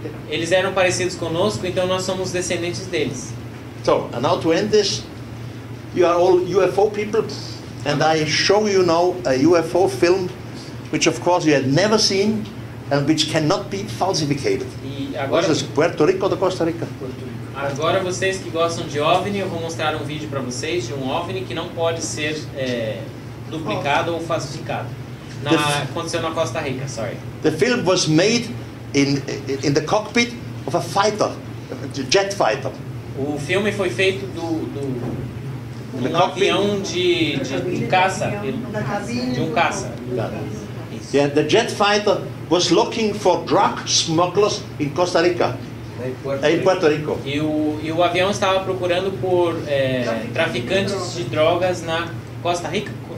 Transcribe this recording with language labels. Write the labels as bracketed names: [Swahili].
[Portuguese] Eles eram parecidos conosco, então nós somos descendentes deles. [English] So, and now to end this, you are all UFO people, and I show you now a UFO film, which of course you had never seen, and which cannot be falsificated. [Portuguese] E agora, [English] what is this, Puerto Rico ou Costa Rica? [Portuguese] Agora vocês que gostam de OVNI, eu vou mostrar um vídeo para vocês de um OVNI que não pode ser duplicado ou falsificado. Aconteceu na Costa Rica, sorry. [English] The film was made in the cockpit of a fighter, a jet fighter. [Portuguese] O filme foi feito de um avião de caça, de um caça. [English] Yeah, the jet fighter was looking for drug smugglers in Costa Rica. [Portuguese] Em Puerto Rico. E o avião estava procurando por traficantes de drogas na Costa Rica.